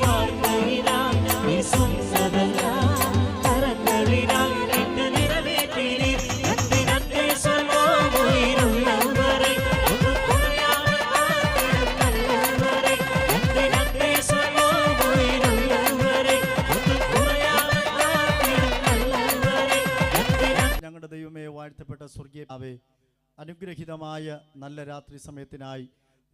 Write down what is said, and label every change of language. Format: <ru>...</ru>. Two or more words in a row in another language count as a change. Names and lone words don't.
<ta>வார்த்தையினால் நீ சொன்னதெல்லாம் கரங்களினால் என்று நிறைவேற்றினீர். நன்றி நன்றி சொல்வோம் உயிருள்ளவரை, ஒன்றும் குறையாமல் காத்திடும் நல்லவரை. நன்றி நன்றி சொல்வோம் உயிருள்ளவரை,</ta> <ml>ഒന്നും കുറയാതെ കാത്തിടും നല്ലവരെ. ഞങ്ങളുടെ ദൈവമേ, വാഴ്ത്തപ്പെട്ട സ്വർഗീയ പിതാവേ, അനുഗ്രഹീതമായ നല്ല രാത്രി സമയത്തിനായി</ml>